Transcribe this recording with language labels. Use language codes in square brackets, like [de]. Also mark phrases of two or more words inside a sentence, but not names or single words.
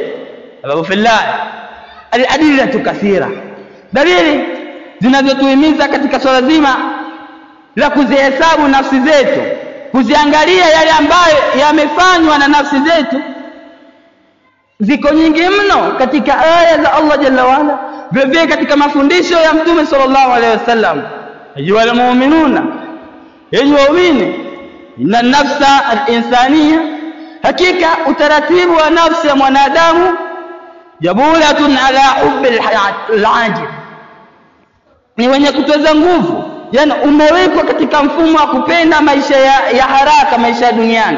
[sw] Babu fillah, [ar] الأدلة كثيرة, [sw] dalili zinazotuhimiza katika swala zima la kuzihesabu nafsi zetu, kuziangalia yale ambayo yamefanywa na nafsi zetu, ziko nyingi mno katika aya za Allah [ar] جل وعلا, [sw] vile katika mafundisho ya Mtume [ar] صلى الله عليه وسلم. أيها المؤمنون, [sw] enyi waumini, [ar] إن النفس الإنسانية, [sw] hakika utaratibu wa nafsi ya mwanadamu, [ar] جبلت على حب العاجل, [sw] ni wenye kutoza nguvu, yani umewekwa katika mfumo wa kupenda maisha ya haraka, maisha ya duniani.